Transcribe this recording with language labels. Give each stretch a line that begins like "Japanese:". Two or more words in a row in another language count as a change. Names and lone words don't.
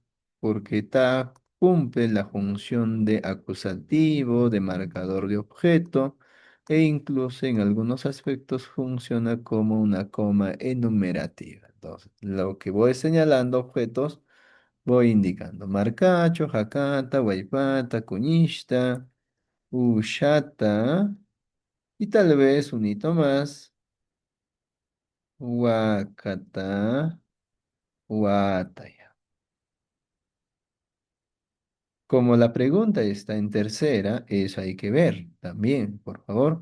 Spanish: Porque ta cumple la función de acusativo, de marcador de objeto, e incluso en algunos aspectos funciona como una coma enumerativa. Entonces, lo que voy señalando objetos, voy indicando
Quechua: marcacho, jacata, guaypata, cuñista. Ushata.
Spanish: Y tal vez un hito más.
Quechua: Wakata. Wataya.
Spanish: Como la pregunta está en tercera, eso hay que ver también, por favor.